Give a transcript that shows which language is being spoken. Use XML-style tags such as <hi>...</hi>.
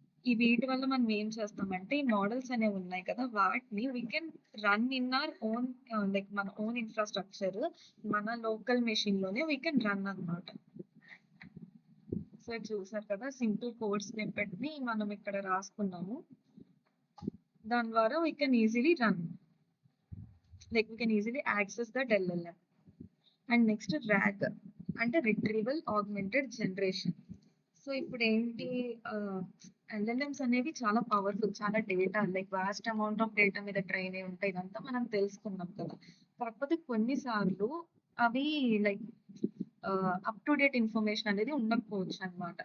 <te>ఈ వీటి వల్ల మనం ఏం చేస్తామంటే, ఈ మోడల్స్ అనేవి ఉన్నాయి కదా, వాటిని</te> <en>we can run in our own</en> <te>మన ఓన్ ఇన్ఫ్రాస్ట్రక్చర్, మన లోకల్ మెషిన్ లోనే వీ కెన్ రన్ అన్నమాట. సైడ్ చూసారు కదా, సింపుల్ కోడ్ స్నిప్పెట్ ని మనం ఇక్కడ రాసుకున్నాము. దాని ద్వారా</te> <en>we can easily run, like we can easily access that LLM.</en> <te>And next RAG అంటే రిట్రీవల్ ఆగ్మెంటెడ్ జనరేషన్. సో ఇప్పుడు ఏంటి, ఎల్ఎల్ఎమ్స్ అనేవి చాలా పవర్ఫుల్, చాలా data, like vast amount of data మీద ట్రైన్ అయి ఉంటాయి. ఇదంతా మనం తెలుసుకున్నాం కదా. కాకపోతే కొన్నిసార్లు అవి like up to date information అనేది ఉండకపోవచ్చు అనమాట.</te>